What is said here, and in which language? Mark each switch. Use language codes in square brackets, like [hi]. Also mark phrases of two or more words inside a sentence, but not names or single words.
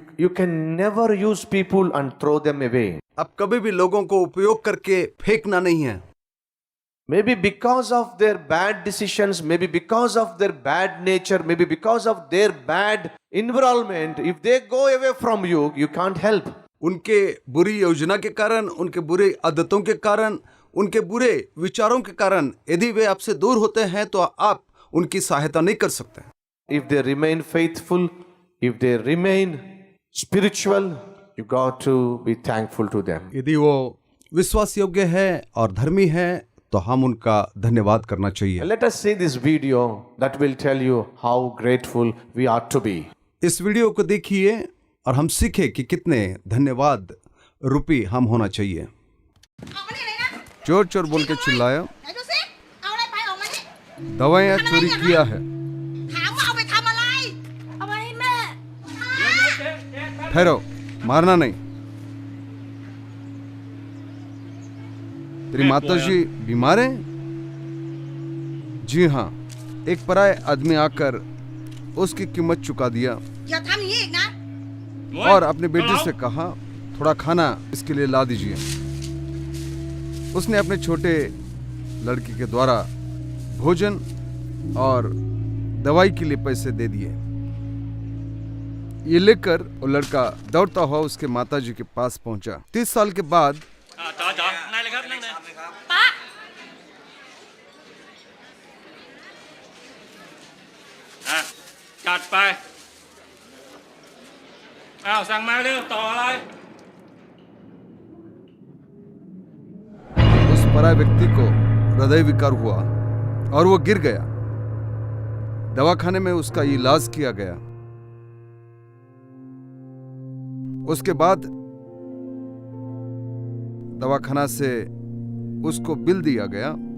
[en] You can never use people and throw them away. [hi] आप कभी भी लोगों को उपयोग करके फेंकना नहीं है। [en] Maybe because of their bad decisions, maybe because of their bad nature, maybe because of their bad environment, if they go away from you, you can't help. [hi] उनके बुरी योजना के कारण, उनके बुरे आदतों के कारण, उनके बुरे विचारों के कारण यदि वे आपसे दूर होते हैं तो आप उनकी सहायता नहीं कर सकते। [en] If they remain faithful, if they remain spiritual, you got to be thankful to them. [hi] यदि वो विश्वास योग्य है और धर्मी है तो हम उनका धन्यवाद करना चाहिए। [en] Let us see this video that will tell you how grateful we ought to be. [hi] इस वीडियो को देखिए और हम सीखे कि कितने धन्यवाद रूपी हम होना चाहिए। चोर चोर बोल के चिल्लाया, [th] ไหนดูสิเอาอะไรไปออกมานี่ [hi] दवाइयाँ चोरी किया है। [th] ถามว่าเอาไปทำอะไรเอาไปให้แม่ [hi] ठहरो, मारना नहीं। तेरी माताजी बीमार है? जी हाँ, एक पराये आदमी आकर उसकी कीमत चुका दिया [th] อย่าทำอย่างนี้อีกนะ [hi] और अपने बेटे से कहा थोड़ा खाना इसके लिए ला दीजिए। उसने अपने छोटे लड़की के द्वारा भोजन और दवाई के लिए पैसे दे दिए। ये लेकर वो लड़का दौड़ता हुआ उसके माताजी के पास पहुंचा। 30 साल के बाद [th] จอนั่งเลยครับนั่งเลย ป้า จัดไปอ้าวสั่งมาเร็วต่ออะไร [hi] उस पराये व्यक्ति को हृदय विकार हुआ और वो गिर गया। दवाखाने में उसका इलाज किया गया। उसके बाद दवाखाना से उसको बिल दिया गया।